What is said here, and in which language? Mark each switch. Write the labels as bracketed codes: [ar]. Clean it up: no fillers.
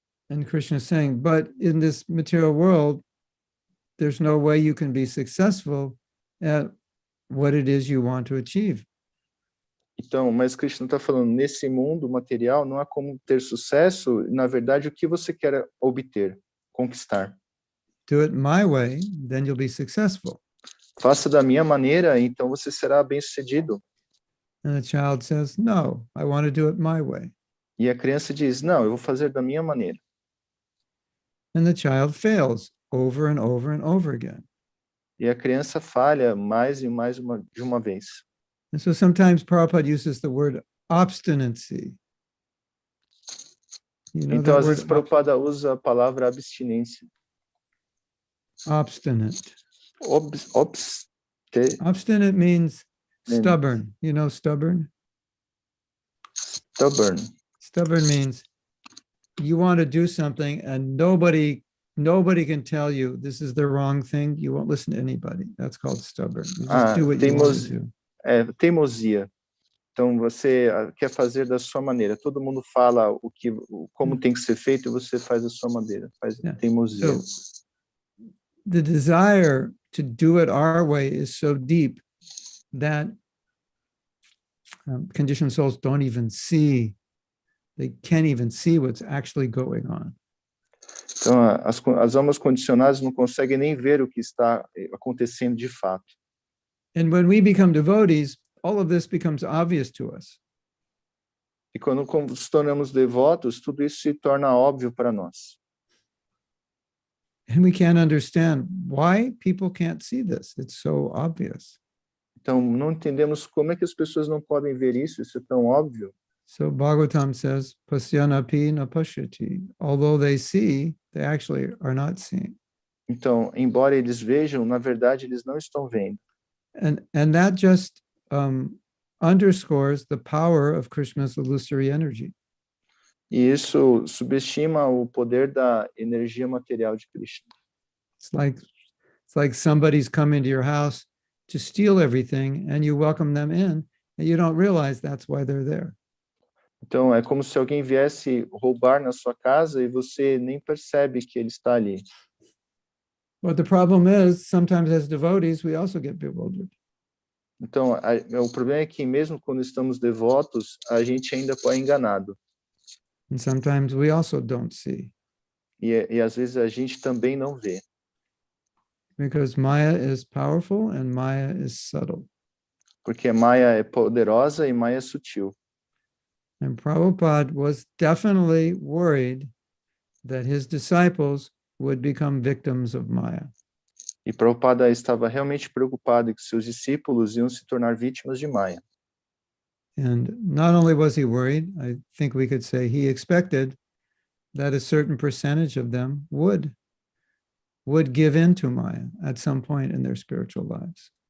[en] And Krishna is saying, but in this material world, there's no way you can be successful at what it is you want to achieve. [pt] Então, mas Krishna está falando, nesse mundo material não há como ter sucesso, na verdade, o que você quer obter, conquistar. [en] Do it my way, then you'll be successful. [pt] Faça da minha maneira, então você será bem-sucedido. [en] And the child says, no, I want to do it my way. [pt] E a criança diz, não, eu vou fazer da minha maneira. [en] And the child fails over and over and over again. [pt] E a criança falha mais e mais de uma vez. [en] And so sometimes Prabhupada uses the word obstinacy. You know [pt] Então, [en] that [pt] às [en] word [pt] vezes, Prabhupada usa a palavra abstinência. [en] obstinate. Obstinate Obstinate means stubborn. You know stubborn? stubborn. Stubborn means you want to do something and nobody can tell you this is the wrong thing. You won't listen to anybody. That's called stubborn. You just do what you want to do. [pt] Teimosia. Então, você quer fazer da sua maneira. Todo mundo fala como tem que ser feito e você faz da sua maneira. Faz teimosia. [en] So, the desire to do it our way is so deep that conditioned souls don't even see, they can't even see what's actually going on. [pt] Então, as almas condicionadas não conseguem nem ver o que está acontecendo de fato. [en] And when we become devotees, all of this becomes obvious to us. [pt] E quando nos tornamos devotos, tudo isso se torna óbvio para nós. [en] And we can't understand why people can't see this. It's so obvious. [pt] Então, não entendemos como é que as pessoas não podem ver isso, isso é tão óbvio. [en] So Bhagavatam says, [sa] pasyanapi na pashyati. [en] Although they see, they actually are not seeing. [pt] Então, embora eles vejam, na verdade, eles não estão vendo. [en] And that just underscores the power of Krishna's illusory energy. [pt] E isso subestima o poder da energia material de Krishna. [en] It's like somebody's come into your house to steal everything and you welcome them in and you don't realize that's why they're there. [pt] Então, é como se alguém viesse roubar na sua casa e você nem percebe que ele está ali. [en] But the problem is, sometimes as devotees, we also get bewildered. [pt] Então, o problema é que mesmo quando estamos devotos, a gente ainda é enganado. [en] And sometimes we also don't see. [pt] E às vezes a gente também não vê. [en] Because Maya is powerful and Maya is subtle. [pt] Porque Maya é poderosa e Maya é sutil. [en] And Prabhupada was definitely worried that his disciples would become victims of Maya. [pt] E Prabhupada estava realmente preocupado que seus discípulos iam se tornar vítimas de Maya. [en] And not only was he worried, I think we could say he expected that a certain percentage of them would give in to Maya at some point in their spiritual lives.